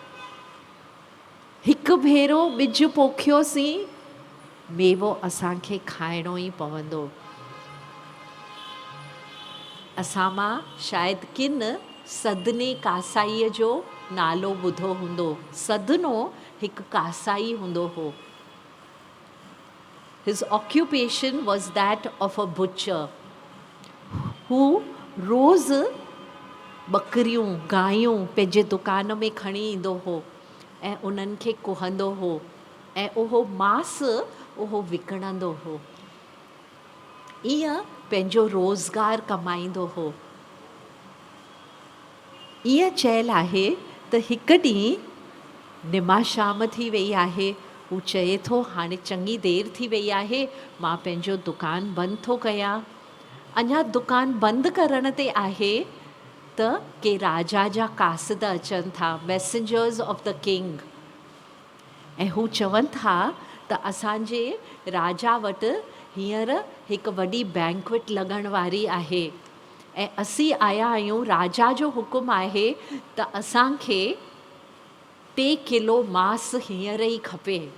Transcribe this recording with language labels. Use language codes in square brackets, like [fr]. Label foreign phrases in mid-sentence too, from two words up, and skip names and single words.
[sd] हिकु भेरो ॿिज पोखियोसीं, मेवो असांखे खाइणो ई पवंदो. असां मां शायदि किन सदने कासाईअ जो नालो ॿुधो हूंदो. सदनो हिकु कासाई हूंदो हो. [en] His occupation was that of a butcher who [sd] रोज़ बकरियूं गायूं पंहिंजे दुकान में खणी ईंदो हो ऐं उन्हनि खे कुहंदो हो ऐं उहो मांस उहो विकिणंदो हो. ईअं पंहिंजो रोज़गार कमाईंदो हो. ईअं चयलु आहे त हिकु ॾींहुं निमाशाम थी वई आहे. हू चए थो हाणे चङी देरि थी वई आहे, मां पंहिंजो दुकानु बंदि थो कयां. अञा दुकानु बंदि करण ते आहे त के राजा जा कासिद अचनि था, [en] messengers of the king. [sd] ऐं हू चवनि था त असांजे राजा वटि हींअर हिकु वॾी बैंक्वेट लॻण वारी आहे ऐं असीं आया आहियूं. राजा जो हुकुम आहे त असांखे 3 किलो मांस हींअर ई खपे.